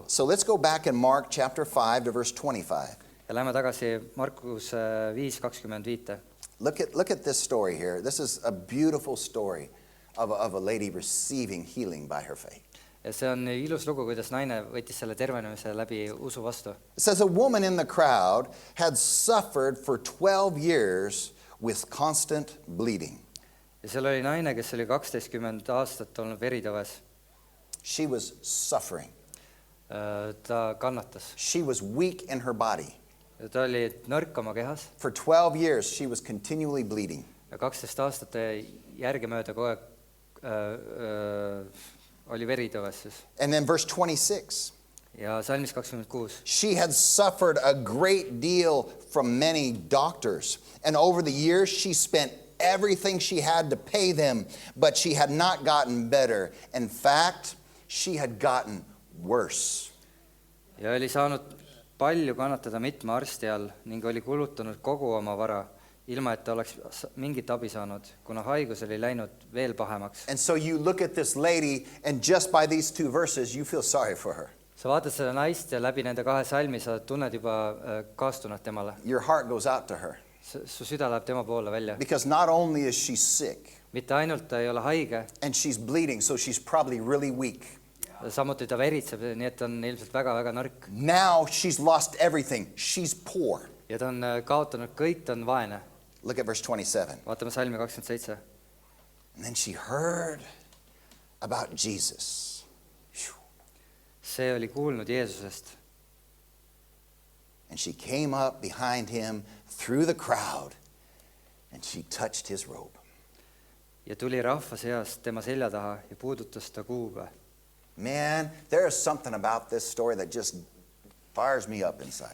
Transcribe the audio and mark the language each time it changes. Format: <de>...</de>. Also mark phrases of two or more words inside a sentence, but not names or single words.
<en>So let's go back in Mark chapter 5 to verse 25.</en> <et>Ja lähme tagasi Markus 5:25.</et> <en>Look at this story here. This is a beautiful story of a lady receiving healing by her faith.</en> <et>ja see on ilus lugu, kuidas naine võttis selle tervenemise läbi usu vastu.</et> <en>It says a woman in the crowd had suffered for 12 years with constant bleeding.</en> <et>Ja seal oli naine, kes oli 12 aastat olnud veritõves.</et> <en>She was suffering.</en> <et>Ta kannatas.</et> <en>She was weak in her body.</en> <et>Ta oli nõrk oma kehas.</et> <en>For 12 years, she was continually bleeding.</en> <et>Ja 12 aastat järgemööda kogu aeg oli veritõves siis.</et> <en>And then verse 26.</en> <et>Ja salmis 26.</et> <en>She had suffered a great deal from many doctors. And over the years, she spent everything she had to pay them, but she had not gotten better. In fact, she had gotten worse.</en> <et>Ja oli saanud palju kannatada mitme arsti all ning oli kulutanud kogu oma vara, ilma et ta oleks mingit abi saanud, kuna haigus oli läinud veel pahemaks.</et> <en>And so you look at this lady, and just by these two verses, you feel sorry for her.</en> <et>Sa vaatad seda naist ja läbi nende kahe salmi sa tunned juba kaastunnet temale.</et> <en>Your heart goes out to her.</en> <et>Su süda läheb tema poole välja.</et> <en>Because not only is she sick,</en> <et>Mitte ainult ta ei ole haige,</et> <en>and she's bleeding, so she's probably really weak.</en> <et>samuti ta veritseb, nii et ta on ilmselt väga-väga nõrk.</et> <en>Now she's lost everything. She's poor.</en> <et>Ja ta on kaotanud kõik, ta on vaene.</et> <en>Look at verse 27.</en> <et>Vaatame salmi 27.</et> <en>And then she heard about Jesus. Phew.</en> <et>See oli kuulnud Jeesusest.</et> <en>And she came up behind him through the crowd, and she touched his robe.</en> <et>Ja tuli rahva seast tema selja taha ja puudutas ta kuube.</et> <en>Man, there is something about this story that just fires me up inside.</en>